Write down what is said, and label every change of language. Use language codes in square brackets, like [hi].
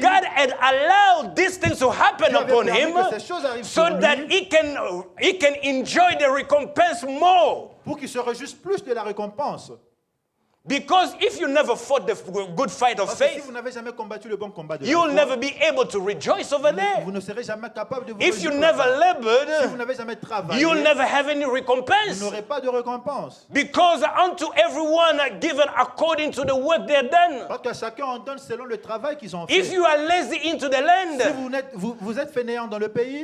[en] God had allowed these things to happen [fr] Dieu avait [en] upon [fr] permis [en] him [fr] que ces choses arrive [en] so [fr] sur [en] that [fr] lui, [en] he can enjoy the recompense more. [fr] pour qu'il se réjouisse plus de la récompense. [en] Because if you never fought the good fight of [fr] Parce que si [en] faith, [fr] vous n'avez jamais combattu le bon combat de la [en] you'll [fr] foi, [en] never be able to rejoice over there. [fr] vous ne serez jamais capable de vous [en] If you [fr] réjouir [en] never [fr] là-bas. Si vous n'avez jamais travaillé, [en] you'll never have any [fr] vous [en] recompense. [fr] n'aurez pas de récompense. [en] Because unto everyone are given according to the work they have done. [fr] Parce que chacun en donne selon le travail qu'ils ont [en] If [fr] fait. [en] you are lazy into the [fr] Si [en] land, [fr] vous êtes fainéant dans le pays,